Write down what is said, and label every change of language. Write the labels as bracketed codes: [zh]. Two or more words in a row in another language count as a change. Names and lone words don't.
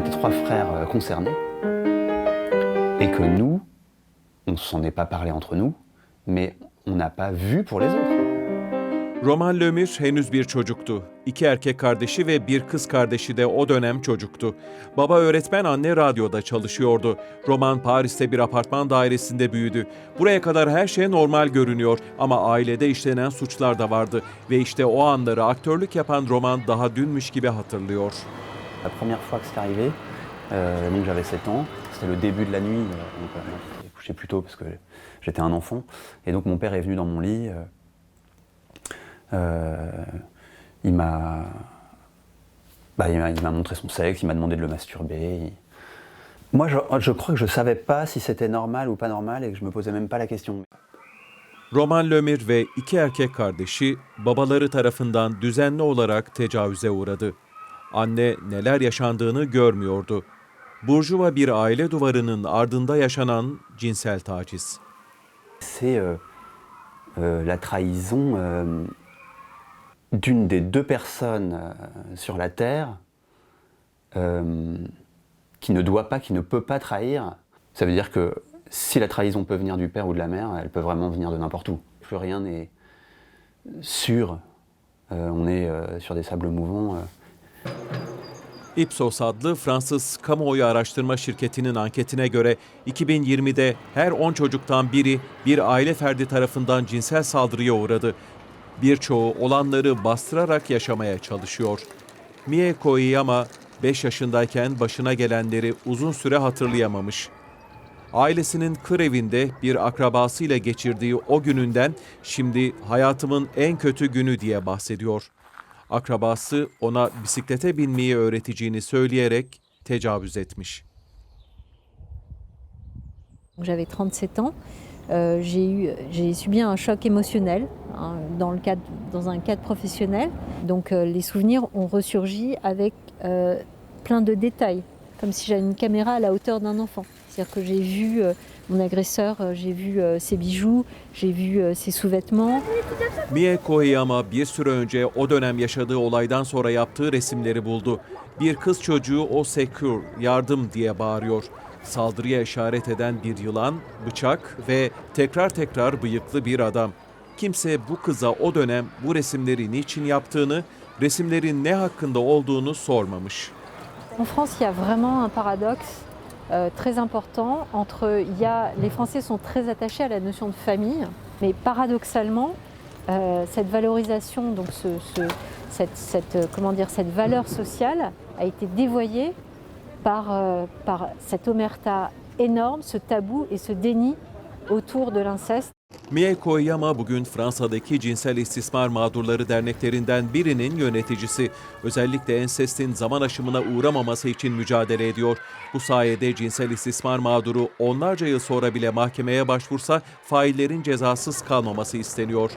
[fr] 3 frères concernés et que nous, on ne s'en est pas parlé entre nous, mais on n'a pas vu pour les autres. [tr] Roman Lömür henüz bir çocuktu. 2 erkek kardeşi ve bir kız kardeşi de o dönem çocuktu. Baba öğretmen, anne radyoda çalışıyordu. Roman Paris'te bir apartman dairesinde büyüdü. Buraya kadar her şey normal görünüyor ama ailede işlenen suçlar da vardı. Ve işte o anları aktörlük yapan Roman daha dünmüş gibi hatırlıyor. [fr] La première fois que c'est arrivé, donc j'avais 7 ans, c'était le début de la nuit, donc j'ai couché plus tôt parce que j'étais un enfant. Et donc mon père est venu dans mon lit, il m'a montré son sexe, il m'a demandé de le masturber. Moi je crois que je savais pas si c'était normal ou pas normal et que je me posais même pas la question. [tr] Roman Lömür ve 2 erkek kardeşi babaları tarafından düzenli olarak tecavüze uğradı. Anne neler yaşandığını görmüyordu. Burjuva bir aile duvarının ardında yaşanan cinsel taciz. [fr] C'est la trahison d'une des 2 personnes sur la Terre qui ne doit pas, qui ne peut pas trahir. Ça veut dire que si la trahison peut venir du père ou de la mère, elle peut vraiment venir de n'importe où. Plus rien n'est sûr. On est sur des sables mouvants. [tr] Ipsos adlı Fransız kamuoyu araştırma şirketinin anketine göre 2020'de her 10 çocuktan biri bir aile ferdi tarafından cinsel saldırıya uğradı. Birçoğu olanları bastırarak yaşamaya çalışıyor. Mie Koiyama 5 yaşındayken başına gelenleri uzun süre hatırlayamamış. Ailesinin kır evinde bir akrabasıyla geçirdiği o gününden şimdi hayatımın en kötü günü diye bahsediyor. Akrabası ona bisiklete binmeyi öğreteceğini söyleyerek tecavüz etmiş. [fr] J'avais 37 ans, j'ai subi un choc émotionnel dans un cadre professionnel. Donc les souvenirs ont ressurgi avec plein de détails, comme si j'avais une caméra à la hauteur d'un enfant. C'est-à-dire que j'ai vu mon agresseur, j'ai vu ses bijoux, j'ai vu ses sous-vêtements. [tr] Mie Koiyama bir süre önce o dönem yaşadığı olaydan sonra yaptığı resimleri buldu. Bir kız çocuğu [fr] "O secure, [tr] yardım" diye bağırıyor. Saldırıya işaret eden bir yılan, bıçak ve tekrar bıyıklı bir adam. Kimse bu kıza o dönem bu resimleri niçin yaptığını, resimlerin ne hakkında olduğunu sormamış. [fr] En France, il y a vraiment un paradoxe très important entre les Français sont très attachés à la notion de famille, mais paradoxalement, cette valorisation, donc cette valeur sociale a été dévoyée par cette omerta énorme, ce tabou et ce déni autour de l'inceste. [tr] Mie Koiyama bugün Fransa'daki cinsel istismar mağdurları derneklerinden birinin yöneticisi. Özellikle ensestin zaman aşımına uğramaması için mücadele ediyor. Bu sayede cinsel istismar mağduru onlarca yıl sonra bile mahkemeye başvursa faillerin cezasız kalmaması isteniyor.